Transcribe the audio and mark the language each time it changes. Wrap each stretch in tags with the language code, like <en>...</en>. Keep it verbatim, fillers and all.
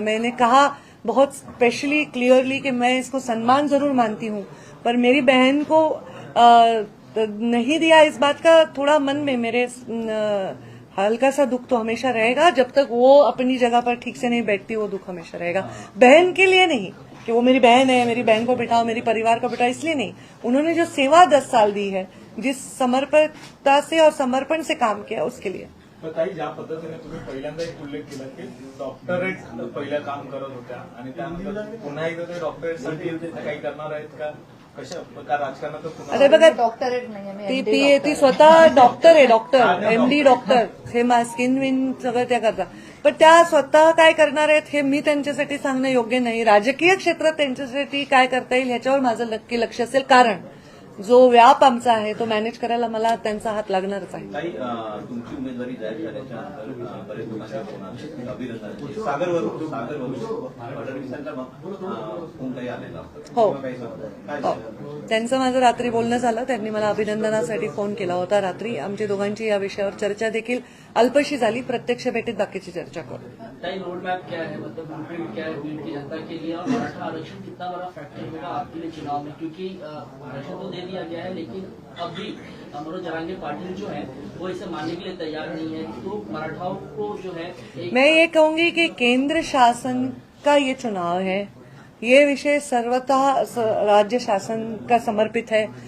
<hi>मैंने कहा बहुत स्पेशली क्लियरली कि मैं इसको सम्मान जरूर मानती हूँ पर मेरी बहन को नहीं दिया इस बात का थोड़ा मन में मेरे हल्का सा दुख तो हमेशा रहेगा. जब तक वो अपनी जगह पर ठीक से नहीं बैठती वो दुख हमेशा रहेगा. बहन के लिए नहीं कि वो मेरी बहन है मेरी बहन को बिठाओ मेरी परिवार को बिठाओ इसलिए नहीं, उन्होंने जो सेवा दस साल दी है जिस समर्पणता से और समर्पण से काम किया उसके लिए.</hi> <mr>तर ताई ज्या पद्धतीने तुम्ही पहिल्यांदा एक उल्लेख केला की डॉक्टरेट पहिल्या काम करत होत्या आणि त्यानंतर पुन्हा एकदा ते डॉक्टरेटसाठी काही करणार आहेत का, कशा का राजकारणात पुन्हा अरे बघा डॉक्टरेट नाही ती पी ए ती स्वतः डॉक्टर आहे, डॉक्टर एमडी डॉक्टर हे मा स्किन विन सगळं त्या करतात पण त्या स्वतः काय करणार आहेत हे मी त्यांच्यासाठी सांगणं योग्य नाही. राजकीय क्षेत्रात त्यांच्यासाठी काय करता येईल ह्याच्यावर माझं नक्की लक्ष असेल कारण जो व्याप आमचा आहे तो मॅनेज करायला मला त्यांचा हात लागणारच आहे. ताई अ, तुमची उमेदवारी जाहीर झाल्याच्या नंतर अ, बरेच लोकांचे फोन आले अभिनंदनाचे. सागर वरून सागर वरून फडणवीसांचा अ, फोन काही आलेला होता हो काही काय हो. त्यांचं माझं रात्री बोलणं झालं, त्यांनी मला अभिनंदनासाठी फोन केला होता रात्री. आमची दोघांची या विषयावर चर्चा देखील अल्पशी झाली, प्रत्यक्ष भेटीत बाकीची चर्चा करू.</mr> <hi>ताई रोड मॅप क्या है, मतलब ब्लूप्रिंट क्या है बीड की जनता के लिए और मराठा आरक्षण कितना बड़ा फैक्टर होगा आपके लिए चुनाव में, क्योंकि आरक्षण तो दे दिया गया है लेकिन अब भी मनोज जरांगे पाटिल जो है वो इसे मानने के लिए तैयार नहीं है, तो मराठाओं को जो है एक- मैं ये कहूंगी कि केंद्र शासन का ये चुनाव है, ये विषय सर्वतः राज्य शासन का समर्पित है.</hi>